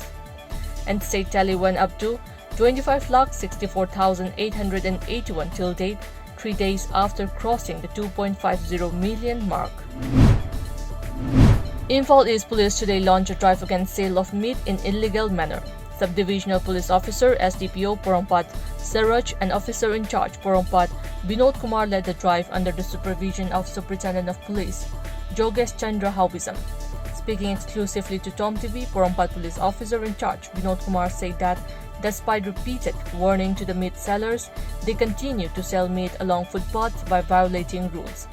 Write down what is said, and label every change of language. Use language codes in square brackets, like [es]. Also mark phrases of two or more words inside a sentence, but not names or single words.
[en] And state tally went up to 25,64,881 till date, 3 days after crossing the 2.50 million mark. Imphal East Police today launched a drive against sale of meat in illegal manner. Subdivisional Police Officer SDPO Porompat Saraj and Officer in Charge Porompat Binod Kumar led the drive under the supervision of Superintendent of Police Jogesh Chandra Haubisam. Speaking exclusively to TOMTV, Porompat Police Officer in Charge Binod Kumar said that despite repeated warning to the meat sellers, they continue to sell meat along footpaths by violating rules.